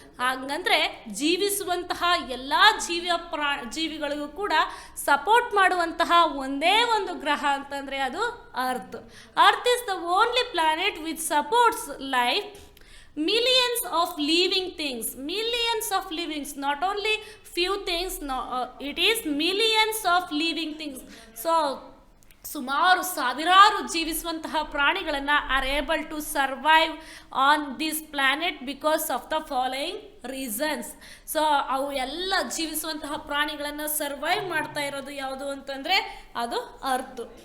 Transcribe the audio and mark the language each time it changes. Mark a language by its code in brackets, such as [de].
[kn] ಹಾಗಂದರೆ ಜೀವಿಸುವಂತಹ ಎಲ್ಲ ಜೀವಿಗಳಿಗೂ ಕೂಡ ಸಪೋರ್ಟ್ ಮಾಡುವಂತಹ ಒಂದೇ ಒಂದು ಗ್ರಹ ಅಂತಂದರೆ ಅದು earth. [en] Earth is the only planet which supports life. Millions of living things, not only few things, it is millions of living things. So [kn] ಸುಮಾರು ಸಾವಿರಾರು ಜೀವಿಸುವಂತಹ ಪ್ರಾಣಿಗಳನ್ನು [en] Are able to survive on this planet because of the following reasons. [kn] So ಅವು ಎಲ್ಲ ಜೀವಿಸುವಂತಹ ಪ್ರಾಣಿಗಳನ್ನು survive ಮಾಡ್ತಾ ಇರೋದು ಯಾವುದು ಅಂತಂದರೆ ಅದು ಅರ್ತ್.